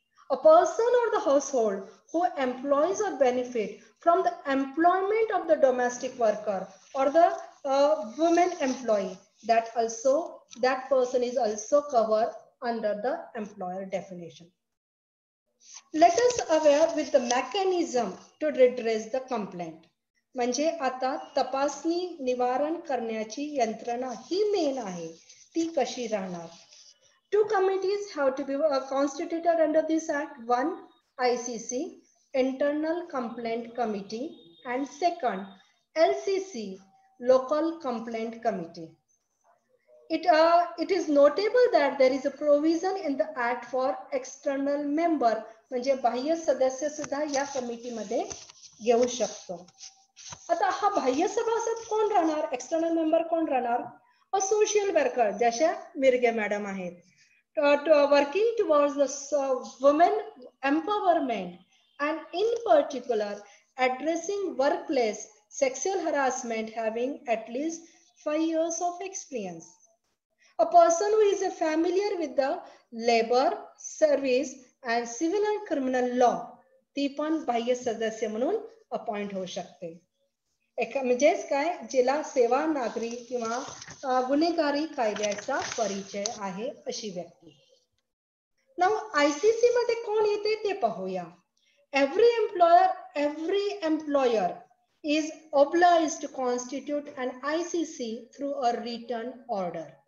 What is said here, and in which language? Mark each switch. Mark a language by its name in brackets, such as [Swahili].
[English] A person or the household who employs or benefit from the employment of the domestic worker or the women employee, that person is also covered under the employer definition. Let us aware with the mechanism to redress the complaint. [Marathi] म्हणजे आता तपासणी निवारण करण्याची यंत्रणा ही main आहे, ती कशी राहणार. [English] Two committees have to be constituted under this act. One, ICC, Internal Complaint Committee, and second, LCC, Local Complaint Committee. It is notable that there is a provision in the Act for external member, [Marathi] म्हणजे बाह्य सदस्य सुद्धा या कमिटीमध्ये घेऊ शकतो. आता हा बाह्य सभासद कोण राहणार, एक्सटर्नल मेंबर कोण राहणार, अ सोशल वर्कर जशा मिरगे मॅडम आहेत, [English] working towards the women empowerment and in particular addressing workplace sexual harassment, having at least 5 years of experience. A person who is familiar with the labor, service and civil and criminal law, [Marathi] ती पण बाह्य सदस्य म्हणून appoint होऊ शकते. म्हणजेच काय, जिला सेवा, नागरी किंवा गुन्हेगारी कायद्याचा परिचय आहे अशी व्यक्ती. नाउ ICC मध्ये कोण येते ते पाहूया. [English] Every employer is obliged to constitute an ICC through a written order.